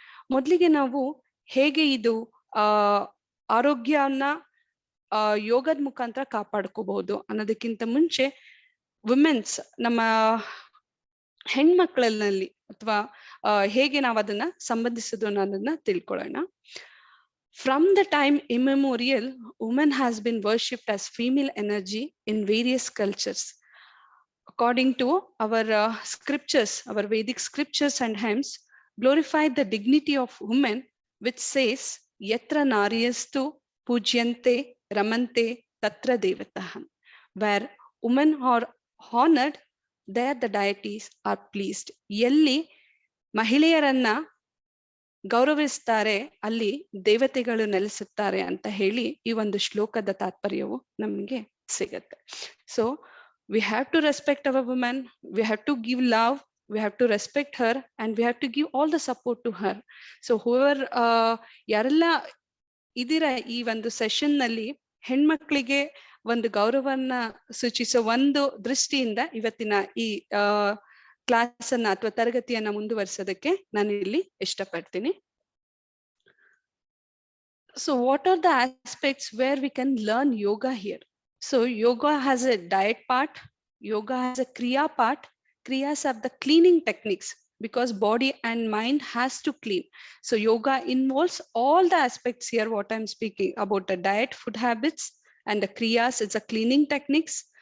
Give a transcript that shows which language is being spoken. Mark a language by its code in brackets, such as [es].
[kn] ಮೊದಲಿಗೆ ನಾವು ಹೇಗೆ ಇದು ಆರೋಗ್ಯವನ್ನ ಯೋಗದ ಮುಖಾಂತರ ಕಾಪಾಡ್ಕೋಬಹುದು ಅನ್ನೋದಕ್ಕಿಂತ ಮುಂಚೆ ವುಮೆನ್ಸ್, ನಮ್ಮ ಹೆಣ್ಮಕ್ಳಲ್ಲಿ ಅಥವಾ ಹೇಗೆ ನಾವು ಅದನ್ನ ಸಂಬಂಧಿಸೋದು ಅನ್ನೋದನ್ನ ತಿಳ್ಕೊಳ್ಳೋಣ. [en] From the time immemorial, woman has been worshipped as female energy in various cultures. According to our scriptures, our Vedic scriptures and hymns glorify the dignity of women, which says, Yatra Naryastu Pujyante Ramante Tatra Devataham. Where women are honored, there the deities are pleased. [kn] Yelli ಮಹಿಳೆಯರನ್ನ ಗೌರವಿಸ್ತಾರೆ, ಅಲ್ಲಿ ದೇವತೆಗಳು ನೆಲೆಸುತ್ತಾರೆ ಅಂತ ಹೇಳಿ ಈ ಒಂದು ಶ್ಲೋಕದ ತಾತ್ಪರ್ಯವು ನಮಗೆ ಸಿಗತ್ತೆ. [en] So we have to respect our women, we have to give love, we have to respect her, and we have to give all the support to her. So whoever [kn] ಯಾರೆಲ್ಲ ಇದೀರ ಈ ಒಂದು ಸೆಷನ್ ನಲ್ಲಿ ಹೆಣ್ಮಕ್ಳಿಗೆ ಒಂದು ಗೌರವನ್ನ ಸೂಚಿಸೋ ಒಂದು ದೃಷ್ಟಿಯಿಂದ ಇವತ್ತಿನ ಈ ಕ್ಲಾಸ್ ಅನ್ನ ಅಥವಾ ತರಗತಿಯನ್ನ ಮುಂದುವರಿಸೋದಕ್ಕೆ ನಾನು ಇಲ್ಲಿ ಇಷ್ಟಪಡ್ತೀನಿ. [en] So what are the aspects where we can learn yoga here? So yoga has a diet part, yoga has a kriya part. Kriyas are the cleaning techniques because body and mind has to clean. So yoga involves all the aspects here what I'm speaking about: the diet, food habits, and the kriyas, it's a cleaning techniques.